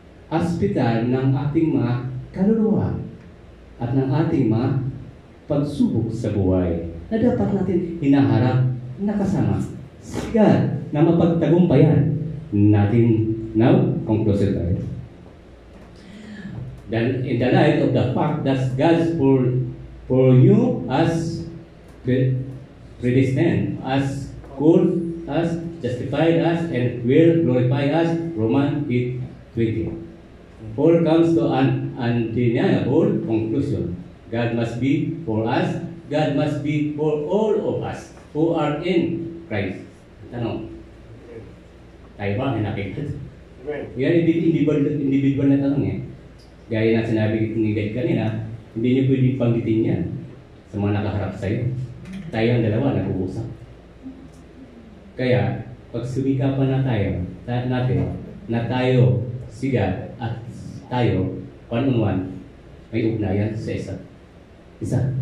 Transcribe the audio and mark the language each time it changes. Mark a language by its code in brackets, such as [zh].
[tl] Hospital ng ating mga kaluluwa at ng ating mga pagsubok sa buhay na dapat natin hinaharap na kasama si God na mapagtagumpayan natin. [en] Now, conclusion tayo. Then, in the light of the fact that God for you as predestined, as called us, justified us, and will glorify us, Romans 8:20. Paul comes to an undeniable conclusion. God must be for us, God must be for all of us who are in Christ. [tl] Tanong, tayo ba ay nakikita? Yan, individual na tanong eh. Gaya na sinabi ni God kanina, hindi niyo pwedeng panggitin yan sa mga nakaharap sa'yo. Tayo ang dalawa, nag-uusap. Kaya, pag sumikapan na tayo, natin, na tayo, si God, at tayo, one-on-one, may ugnayan sa isa.